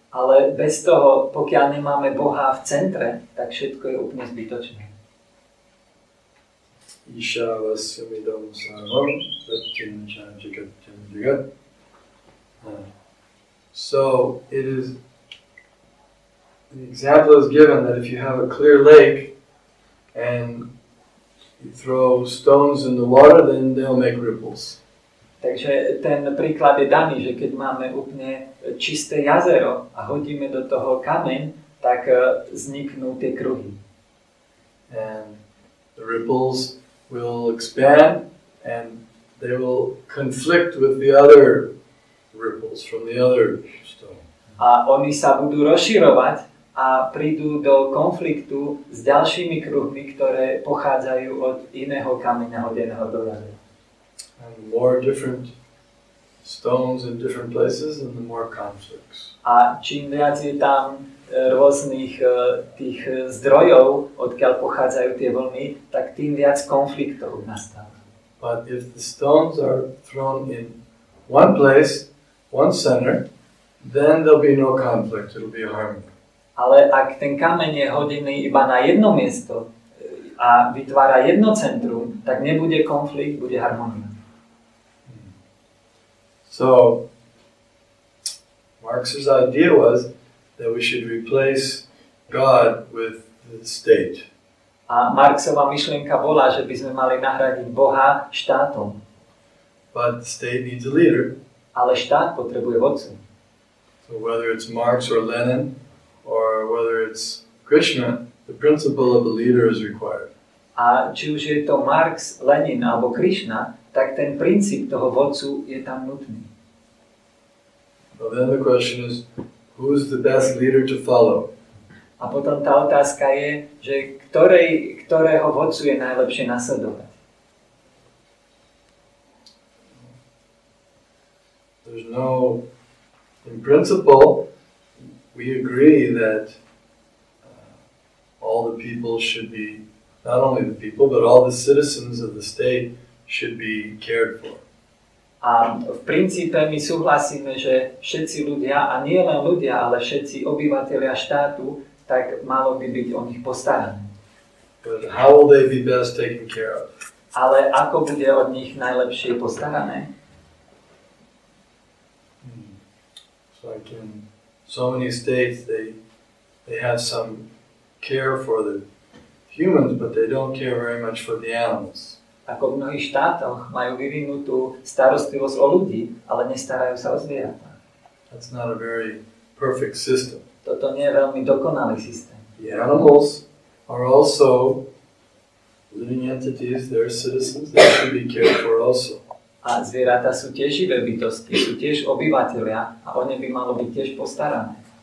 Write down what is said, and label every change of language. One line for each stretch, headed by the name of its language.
Slovak: Ale bez toho, pokiaľ nemáme Boha v centre, tak všetko je úplne zbytočné.
Sanskrit: Ishavasyamidam sarvam pratyamcha jagatyam jagat.
English: So it is, the example is given that if you have a clear lake and you throw stones in the water, then they'll make ripples.
Slovak: Takže ten príklad je daný, že keď máme úplne čisté jazero a hodíme do toho kameň, tak vzniknú tie kruhy.
English: And the ripples will expand and they will conflict with the other ripples from the other stone.
Slovak: A oni sa budú rozširovať a prídu do konfliktu s ďalšími kruhmi, ktoré pochádzajú od iného kameňa hodeného do jazera.
English: And more different stones in different places and the more conflicts.
Slovak: A čím viac je tam rôznych tých zdrojov, odkiaľ pochádzajú tie vlny, tak tým viac konfliktov nastáva.
English: But if the stones are thrown in one place, one center, then there'll be no conflict, it'll be harmony.
Slovak: Ale ak ten kameň je hodený iba na jedno miesto a vytvára jedno centrum, tak nebude konflikt, bude harmónia.
English: So, Marx's idea was that we should replace God with the state.
Slovak: A Marxova myšlienka bola, že by sme mali nahradiť Boha štátom.
English: But the state needs a leader.
Slovak: Ale štát potrebuje vodcu.
English: So whether it's Marx or Lenin, or whether it's Krishna, the principle of a leader is required.
Slovak: A či už je to Marx, Lenin alebo Krishna, tak ten princíp toho vodcu je tam nutný.
English: So then the question is, who's the best leader to follow?
Slovak: A potom tá otázka je, že ktorého vodcu je najlepšie nasledovať.
English: There's no, in principle, we agree that all the people should be, not only the people, but all the citizens of the state should be cared for.
Slovak: A v princípe my súhlasíme, že všetci ľudia, a nie len ľudia, ale všetci obyvatelia štátu, tak malo by byť o nich postarané.
English: But how will they be best taken care of?
Slovak: Ale ako bude od nich najlepšie postarané?
English: So like in so many states, they have some care for the humans, but they don't care very much for the animals.
Slovak: Ako v mnohých štátoch majú vyvinutú starostlivosť o ľudí, ale nestarajú sa o zvieratá.
English: That's not a very perfect system.
Slovak: Toto nie je veľmi dokonalý systém.
English: The animals are also living entities, they're citizens, they should be cared for also.
Slovak: A zvieratá sú tiež živé bytosti, sú tiež obyvatelia a o ne by malo byť tiež postarané.